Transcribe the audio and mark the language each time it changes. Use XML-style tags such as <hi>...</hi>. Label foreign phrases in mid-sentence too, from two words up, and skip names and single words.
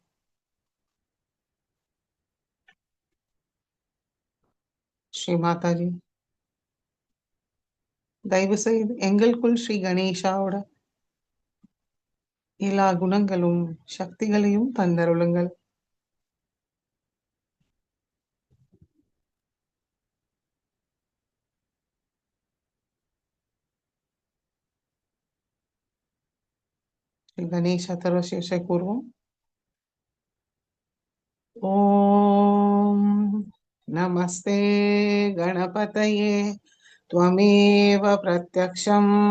<ta>ஸ்ரீ மாதாஜி தயவு செய்து எங்களுக்குள் ஸ்ரீ கணேஷாவோட எல்லா குணங்களும் சக்திகளையும் தந்தருளுங்கள்.</ta> <sa>श्री गणेश अथर्वशीर्ष पूर्वम ओम नमस्ते गणपतये त्वमेव प्रत्यक्षं</sa>